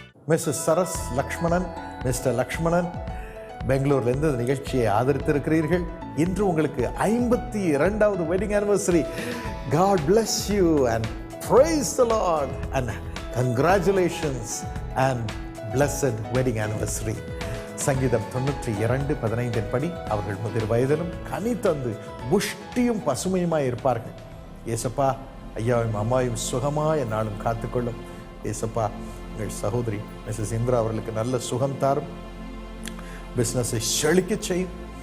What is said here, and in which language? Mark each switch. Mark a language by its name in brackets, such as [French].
[Tamil] Mrs சரஸ் Lakshmanan, mister Lakshmanan, பெங்களூர்லேருந்து இந்த நிகழ்ச்சியை ஆதரித்திருக்கிறீர்கள். இன்று உங்களுக்கு 52வது [English] Wedding anniversary. God bless you and praise the Lord and congratulations and blessed wedding anniversary. [Tamil] சங்கீதம் 92:15 படி அவர்கள் முதிர் வயதிலும் கனி தந்து புஷ்டியும் பசுமையுமாய் இருப்பார்கள். ஏசப்பா, ஐயாவையும் அம்மாவையும் சுகமாக என்னாலும் காத்துக்கொள்ளும். ஏசப்பா, எங்கள் சகோதரி மிஸ்ஸஸ் இந்திரா அவர்களுக்கு நல்ல சுகம் தாரும், பிஸ்னஸை செழிக்க செய்யும்.